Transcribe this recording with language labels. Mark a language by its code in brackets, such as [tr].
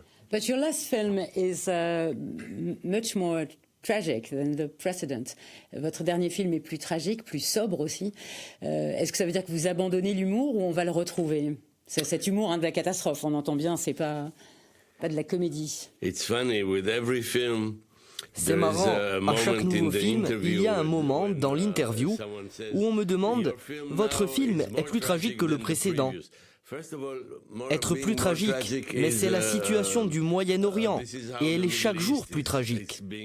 [en] But your last film is much more tragic than the precedent. [fr] Votre dernier film est plus tragique, plus sobre aussi. Est-ce que ça veut dire que vous abandonnez l'humour, ou on va le retrouver? C'est cet humour de la catastrophe, on entend bien, c'est pas de la comédie. [en] It's funny, with every film. [fr] C'est marrant, à chaque nouveau film, il y a un moment dans l'interview où on me demande « Votre film est plus tragique que le précédent ». Être plus tragique, mais c'est la situation du Moyen-Orient, et elle est chaque jour plus tragique.